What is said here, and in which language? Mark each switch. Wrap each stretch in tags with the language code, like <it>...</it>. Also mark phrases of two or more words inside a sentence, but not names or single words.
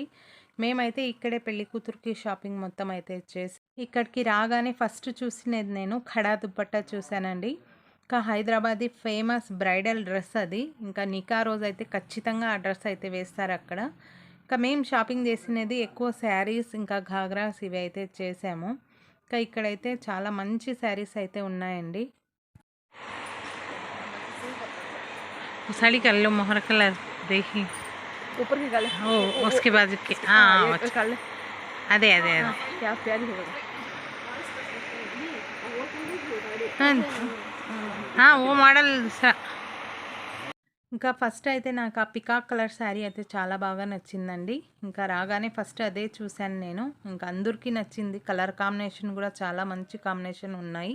<te>మేమైతే ఇక్కడే పెళ్లి కూతురికి షాపింగ్ మొత్తం అయితే చేసి ఇక్కడికి రాగానే ఫస్ట్ చూసినది నేను ఖడా దుప్పట్టా చూసానండి. ఇంకా హైదరాబాదీ ఫేమస్ బ్రైడల్ డ్రెస్ అది. ఇంకా నికా రోజు అయితే ఖచ్చితంగా ఆ డ్రెస్ అయితే వేస్తారు అక్కడ. ఇంకా మేము షాపింగ్ చేసినది ఎక్కువ శారీస్ ఇంకా ఘాగ్రాస్ ఇవి అయితే చేసాము. ఇంకా ఇక్కడైతే చాలా మంచి శారీస్ అయితే ఉన్నాయండి.</te> <hi>साड़ी कर लो मोहर कलर देखी ऊपर की गाले ओ उसके बाद के हाँ हाँ ये अच्छा कर ले</hi> <te>అదే అదే</te> <hi>हाँ</hi> <te>అదే</te> <hi>क्या प्यारी हो गई</hi> <te>ఓ మోడల్ ఇంకా ఫస్ట్ అయితే నాకు ఆ</te> <en>peacock color</en> <te>శారీ అయితే చాలా బాగా నచ్చిందండి. ఇంకా రాగానే ఫస్ట్ అదే చూశాను నేను. ఇంకా అందరికీ నచ్చింది.</te> <en>color combination</en> <te>కూడా చాలా మంచి కాంబినేషన్ ఉన్నాయి.</te>